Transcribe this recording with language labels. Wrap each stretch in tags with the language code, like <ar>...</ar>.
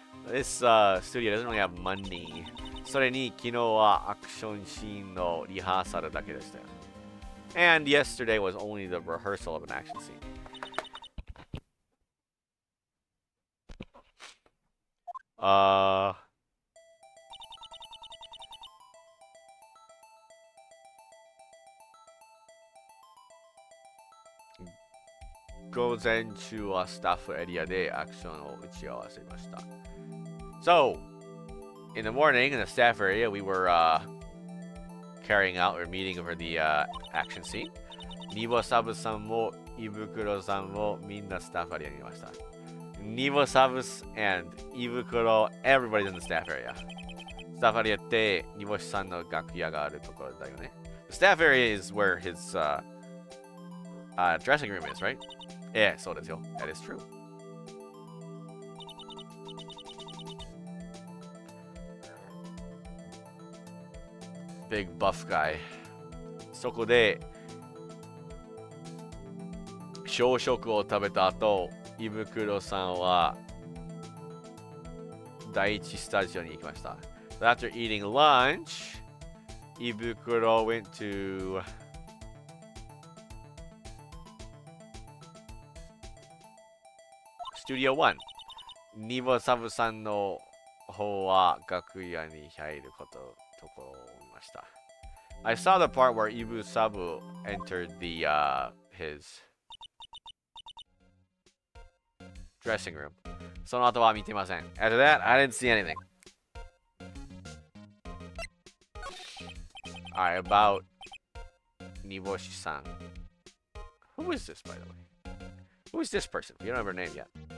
<en>This studio doesn't really have money.</en> <ja>それに昨日はアクションシーンのリハーサルだけでしたよ.</ja> <en>And yesterday was only the rehearsal of an action scene. Uh...</en> <ja>午前中はスタッフエリアでアクションを打ち合わせました.</ja> <en>So, in the morning, in the staff area, we were carrying out or meeting over the action scene.</en> <ja>Nibo-sabu-san mo Ibukuro-san mo minna staff areaにいました.</ja> <en>Nibo-sabus and Ibukuro, everybody's in the staff area.</en> <ja>Staff area ってNiboshi-sanの楽屋があるところだよね.</ja> <en>The staff area is where his dressing room is, right? Yeah, so that is true. Big buff guy.</en> <ja>そこで朝食を食べた後、胃袋さんは第一スタジオに行きました。</ja> <en>So after eating lunch, 胃袋 went to Studio 1.</en> <ja>ニボサブさんの方は楽屋に入るところを見ました。</ja> <en>I saw the part where Ibu Sabu entered his dressing room.</en> <ja>その後は見てません.</ja> <en>After that, I didn't see anything. Alright, about Niboshi-san. Who is this, by the way? Who is this person? We don't have her name yet.</en>